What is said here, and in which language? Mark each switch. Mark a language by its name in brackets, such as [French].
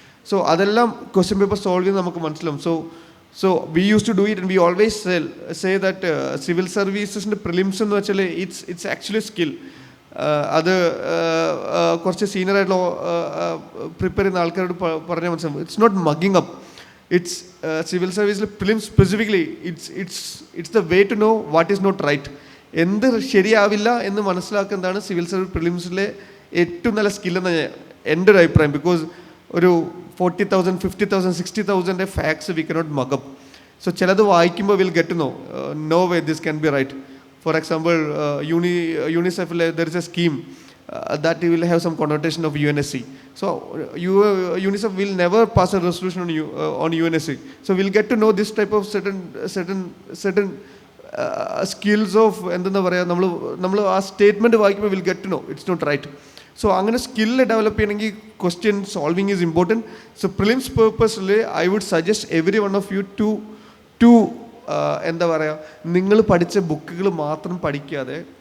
[English] so [Malayalam] അതെല്ലാം question paper solve ചെയ്യുന്നത് നമുക്ക് മനസ്സിലാവും. [English] so we use to do it and we always say that civil സർവീസസിൻ്റെ prelims [Malayalam] എന്ന് വെച്ചാൽ [English] It's actually skill. [Malayalam] അത് കുറച്ച് സീനിയറായിട്ടുള്ള പ്രിപ്പയർ ചെയ്യുന്ന ആൾക്കാരോട് പറഞ്ഞാൽ മനസ്സിലാവും. [English] It's not mugging up. It's civil service prelims specifically, it's the way to know what is not right. [Malayalam] എന്ത് ശരിയാവില്ല എന്ന് മനസ്സിലാക്കുന്നതാണ് സിവിൽ സർവീസ് പ്രിലിംസിലെ ഏറ്റവും നല്ല സ്കില്ലെന്ന് എൻ്റെ ഒരു അഭിപ്രായം. [English] Because ഒരു 40,000, 50,000, 60,000 facts we cannot mug up. So [Malayalam] ചിലത് വായിക്കുമ്പോൾ [English] Will get to know way this can be right. For example യൂണിസെഫിൽ there is a scheme that will have some connotation of UNSC. So UNICEF will never pass a resolution on UNSC. So we'll get to know this type of certain skills of [Malayalam] എന്തെന്ന് പറയുക, നമ്മൾ ആ statement വായിക്കുമ്പോൾ [English] Will get to know it's not right. So [Malayalam] അങ്ങനെ skill develop ചെയ്യണമെങ്കിൽ [English] Question solving is important. So prelims പേർപ്പസിൽ I would suggest every one of you to [Malayalam] എന്താ പറയുക, നിങ്ങൾ പഠിച്ച ബുക്കുകൾ മാത്രം പഠിക്കാതെ